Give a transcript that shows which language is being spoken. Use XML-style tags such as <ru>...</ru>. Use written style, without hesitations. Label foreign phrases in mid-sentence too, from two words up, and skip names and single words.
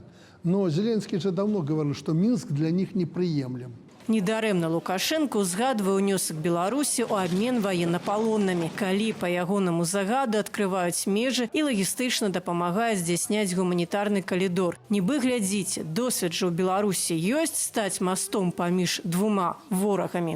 <ru>Но Зеленский же давно говорил, что Минск для них неприемлем.</ru> <be>Недарэмна Лукашенко узгадвае ўнёсак Беларусі ў абмен ваеннапалоннымі, калі па ягонаму загаду адкрываюць межы і лагістычна дапамагае здзяйсняць гуманітарны калідор. Нібы глядзіце, досвед жа ў Беларусі ёсць стаць мастом паміж двума ворагамі.</be>